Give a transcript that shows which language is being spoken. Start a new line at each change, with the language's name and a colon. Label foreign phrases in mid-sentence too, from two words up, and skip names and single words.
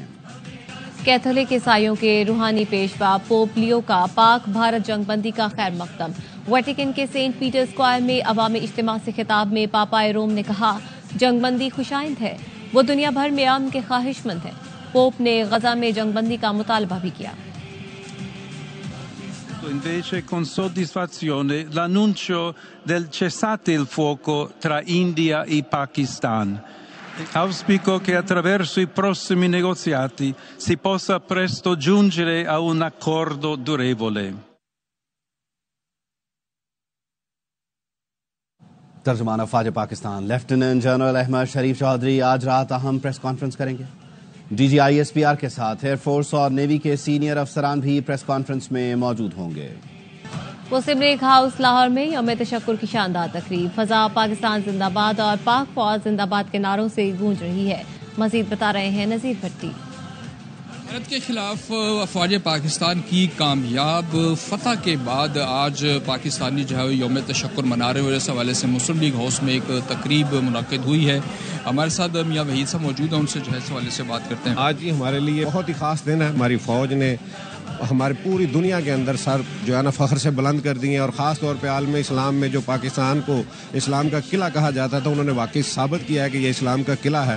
Urdu: کیتھولک عیسائیوں کے روحانی پیشوا پوپ لیو کا پاک بھارت جنگ بندی کا خیر مقدم. ویٹیکن کے سینٹ پیٹر اسکوائر میں عوامی اجتماع سے خطاب میں پاپائے روم نے کہا، جنگ بندی خوش آئند ہے، وہ دنیا بھر میں امن کے خواہش مند ہے. پوپ نے غزہ میں جنگ بندی کا مطالبہ بھی کیا.
Italian: Invece con soddisfazione l'annuncio del cessate il fuoco tra India e Pakistan. Auspico che attraverso i prossimi negoziati si possa presto giungere a un accordo durevole.
Urdu: ترجمان افواج پاکستان لیفٹیننٹ جنرل احمد شریف چوہدری آج رات اہم
English: press conference
Urdu: کریں گے. DGISPR کے ساتھ ایئرفورس اور نیوی کے سینئر افسران بھی
English: press conference
Urdu: میں موجود ہوں گے. مسلم لیگ ہاؤس لاہور میں یوم تشکر کی شاندار تقریب. فضا پاکستان زندہ باد اور پاک فوج زندہ باد کے نعروں سے گونج رہی ہے. مزید بتا رہے ہیں نذیر بھٹی. بھارت کے خلاف افواج پاکستان کی کامیاب فتح کے بعد آج پاکستانی جو ہے یوم تشکر منا رہے ہیں. اس حوالے سے مسلم لیگ ہاؤس میں ایک تقریب منعقد ہوئی ہے. ہمارے ساتھ میاں وحید صاحب موجود ہیں, ان سے جو ہے اس حوالے سے بات کرتے ہیں. آج یہ ہمارے لیے بہت ہی خاص دن ہے. ہماری فوج نے ہماری پوری دنیا کے اندر سر جو ہے نا فخر سے بلند کر دیے, اور خاص طور پہ عالم اسلام میں جو پاکستان کو اسلام کا قلعہ کہا جاتا تھا, انہوں نے واقعی ثابت کیا ہے کہ یہ اسلام کا قلعہ ہے.